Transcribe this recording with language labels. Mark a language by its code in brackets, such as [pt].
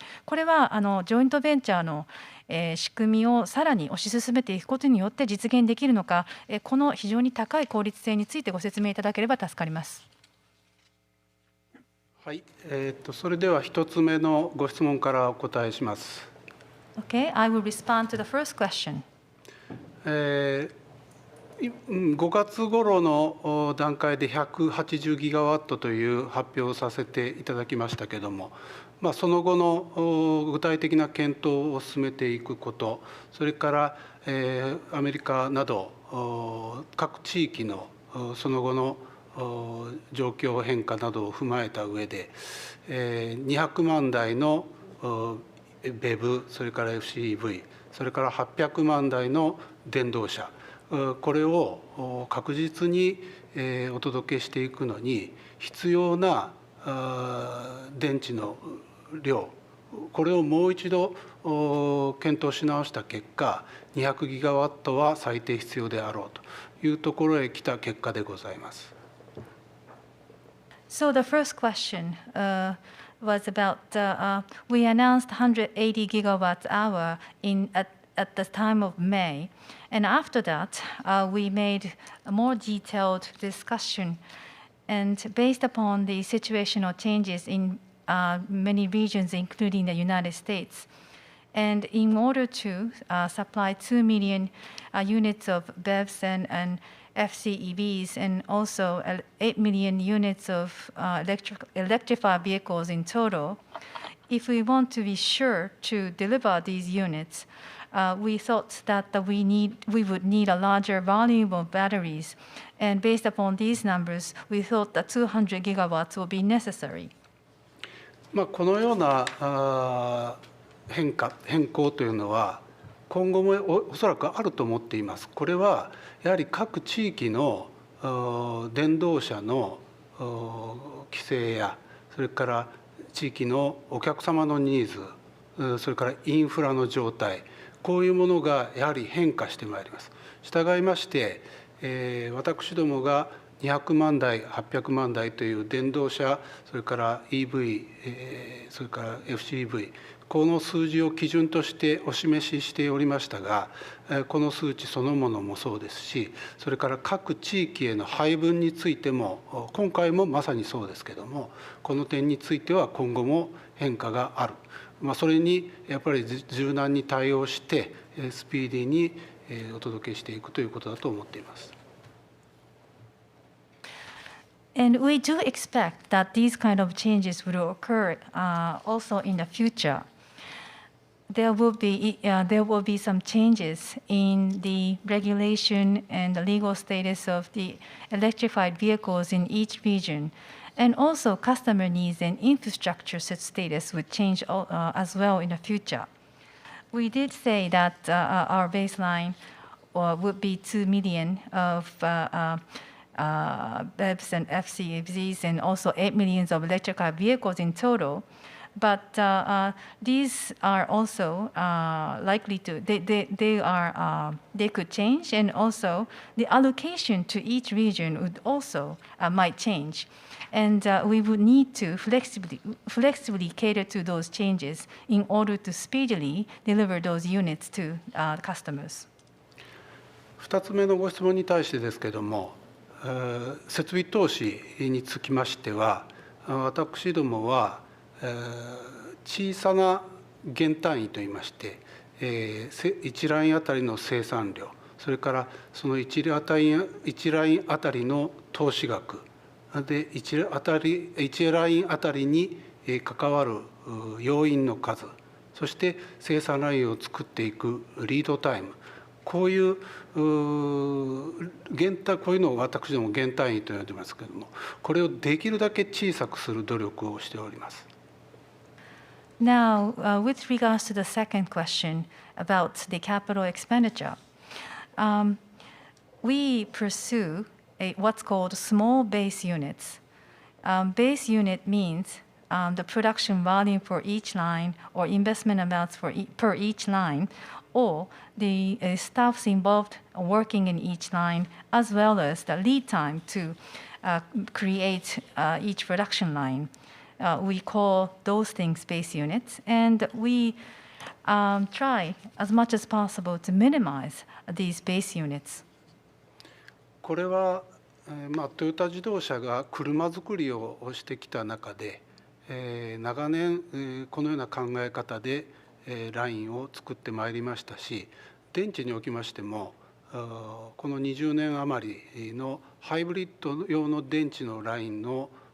[ja] これはジョイントベンチャーの仕組みをさらに推し進めていくことによって実現できるのか、この非常に高い効率性についてご説明いただければ助かります。はい、それでは1つ目のご質問からお答えします。 [en] Okay, I will respond to the first question. [ja] 5月頃の段階で180ギガワットという発表をさせていただきましたけれども、その後の具体的な検討を進めていくこと、それからアメリカなど各地域のその後の状況変化などを踏まえた上で、200万台のBEV、それから FCEV、それから800万台の電動車、これを確実にお届けしていくのに必要な電池の量、これをもう一度検討し直した結果、200ギガワットは最低必要であろうというところへ来た結果でございます。 [en] So the first question was about we announced 180 gigawatt hour at the time of May, and after that we made a more detailed discussion, and based upon the situational changes in many regions, including the United States, and in order to supply 2 million units of BEVs and FCEVs, and also 8 million units of electrified vehicles in total, if we want to be sure to deliver these units, we thought that we would need a larger volume of batteries. And based upon these numbers, we thought that 200 gigawatts will be necessary. [ja] このような変更というのは今後もおそらくあると思っています。これはやはり各地域の電動車の規制や、それから地域のお客様のニーズ、それからインフラの状態、こういうものがやはり変化してまいります。従いまして、私どもが200万台、800万台という電動車、それから EV、それから FCEV、この数字を基準としてお示ししておりましたが、この数値そのものもそうですし、それから各地域への配分についても、今回もまさにそうですけども、この点については今後も変化がある。それにやっぱり柔軟に対応して、スピーディーにお届けしていくということだと思っています。 [en] And we do expect that these kind of changes will occur also in the future. There will be some changes in the regulation and the legal status of the electrified vehicles in each region, and also customer needs and infrastructure status would change as well in the future. We did say that our baseline would be 2 million of BEVs and FCEVs, and also 8 million of electrical vehicles in total. But these are also likely to, they could change, and also the allocation to each region would also might change. And we would need to flexibly cater to those changes in order to speedily deliver those units to customers. [ja] 2つ目のご質問に対してですけれども、設備投資につきましては、私どもは小さな減単位といいまして、1ラインあたりの生産量、それからその1ラインあたりの投資額で、1ラインあたりに関わる要員の数、そして生産ラインを作っていくリードタイム、こういうのを私ども減単位と呼んでますけれども、これをできるだけ小さくする努力をしております。 [en] Now, with regards to the second question about the capital expenditure, we pursue what's called small base units. Base unit means the production volume for each line, or investment amounts per each line, or the staffs involved working in each line, as well as the lead time to create each production line. We call those things base units, and we try as much as possible to minimize these base units. [ja] これは、トヨタ自動車が車作りをしてきた中で、長年このような考え方でラインを作ってまいりましたし、電池におきましてもこの20年余りのハイブリッド用の電池のラインの